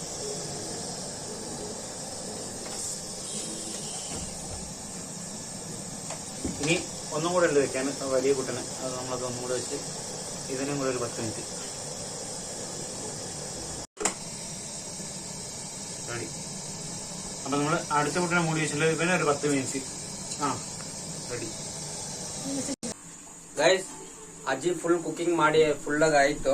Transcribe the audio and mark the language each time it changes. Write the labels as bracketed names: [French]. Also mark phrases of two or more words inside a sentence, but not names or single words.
[Malayalam] ഇനി ഒന്നും കൂടെ ഉണ്ട് വെക്കാൻ, വലിയ കുട്ടന്. അത് നമ്മളത് ഒന്നും കൂടെ വെച്ച് ഇതിനും കൂടെ ഒരു 10 മിനിറ്റ് റെഡി. അപ്പം നമ്മൾ അടുത്ത കുട്ടനെ മൂടി വെച്ചില്ല, ഇവനെ ഒരു 10 മിനിറ്റ് ರೆಡಿ [Kannada] ಗೈಸ್. ಅಜ್ಜಿ [English] full cooking [Kannada] ಮಾಡಿ ಫುಲ್ ಆಗಿ ಆಯ್ತು.